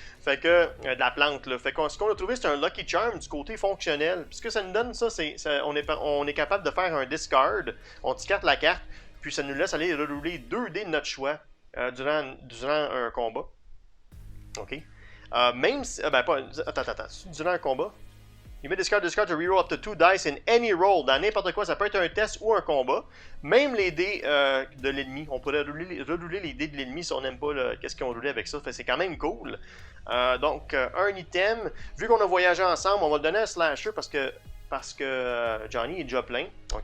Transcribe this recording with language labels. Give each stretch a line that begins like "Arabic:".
French: Fait que, de la plante, là. Fait que ce qu'on a trouvé, c'est un Lucky Charm du côté fonctionnel. Puis ce que ça nous donne, ça, on est capable de faire un discard. On discarte la carte, puis ça nous laisse aller rerouler 2 dés de notre choix durant un combat. OK? Même si. Attends. Durant un combat.
English: You may discard to reroll up to 2 dice in any roll.
French: Dans n'importe quoi, ça peut être un test ou un combat. Même les dés de l'ennemi. On pourrait rerouler les dés de l'ennemi si on n'aime pas qu'est-ce qu'ils ont roulé avec ça. Fait, c'est quand même cool. Donc, un item. Vu qu'on a voyagé ensemble, on va le donner à Slasher parce que Johnny est déjà plein. OK?